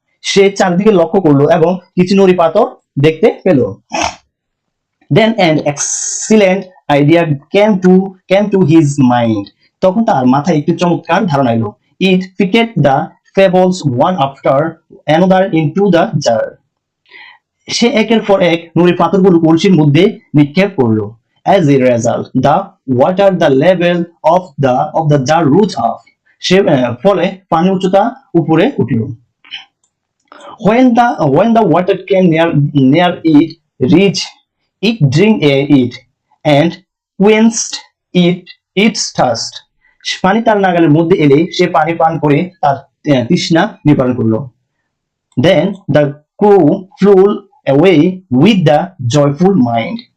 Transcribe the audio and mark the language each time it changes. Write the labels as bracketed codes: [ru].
[bn] সে চারদিকে লক্ষ্য করলো এবং কিছু নুড়ি পাথর দেখতে পেল। [en] Then an excellent idea came to his mind. [bn] তখন তার মাথায় একটি চমৎকার ধারণা এলো। [en] It fitted the pebbles one after another into the jar. [bn] সে একের পর এক নুড়ি পাথরগুলো কলসির মধ্যে নিক্ষেপ করলো। [en] As a result, the level of the jar rose up. [bn] ফলে পানির উচ্চতা উপরে উঠল। [en] When the water came near it, it drank it and quenched its thirst. [bn] পানি তার নাগালের মধ্যে এলে সে পানি পান করে তার তৃষ্ণা নিবারণ করলো। [en] Then the crow flew away with the joyful mind.